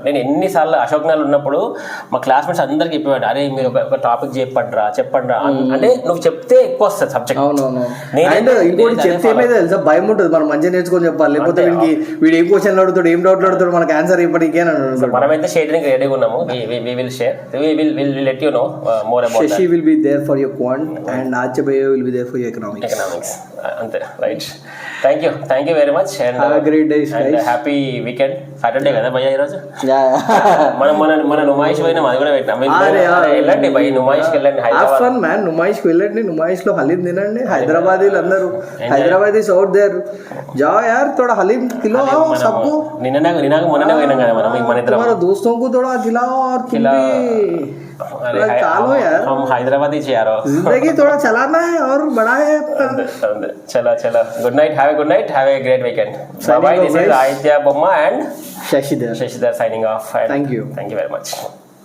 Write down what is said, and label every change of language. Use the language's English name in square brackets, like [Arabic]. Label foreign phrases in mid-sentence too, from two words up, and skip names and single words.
[Telugu] నేను ఎన్నిసార్లు అశోక్ నగర్ ఉన్నప్పుడు మా క్లాస్మేట్స్ అందరికి చెప్పేవాడు, అరే మీరు ఒక టాపిక్ చెప్పండి రా అంటే నువ్వు చెప్తే ఎక్కువ వస్తుంది సబ్జెక్ట్. ఇంకోటి చెప్తే ఏమైతే తెలుసా, భయం ఉంటుంది. మనం మంచిగా నేర్చుకొని చెప్పాలి, లేకపోతే వీడు ఏం క్వశ్చన్ అడుగుతాడు, ఏం డౌట్లు అడుగుతాడు, మనకు ఆన్సర్ ఇప్పటికే. మనమైతే షేరింగ్ రెడీగా ఉన్నాము. [English] we will share. we will let you know more about that. She will be there for your quant and Achabaya will be there for your economics. Ante, right. Thank you very much and have a great day, and guys. Happy weekend. [Telugu] సాటర్డే కదా భయ్యా ఈ రోజు. మన నుమాయిష్ పోయినా అది కూడా పెట్టాం. వెళ్ళండి భయ్, నుమాయిష్కి వెళ్ళండి. [English] have fun man. [Telugu] నుమాయిష్కి వెళ్ళండి, నుమాయిష్ లో హలీం తినండి. హైదరాబాదీలు అందరూ [English] Hyderabadis out there [Hindi] जाओ यार, थोड़ा हलीम खिलाओ सबको. [Telugu] నిన్న మొన్ననే పోయినాం కదా మనం మన ఇద్దరం. [Hindi] हमारे दोस्तों को थोड़ा खिलाओ और तुम भी चालो यार. हम हैदराबादी से यार, जिंदगी थोड़ा चलाना है और बड़ा है. [English] चलो good night, have a great weekend. Bye bye. This is Aditya Bomma and Shashidhar signing off. Thank you very much.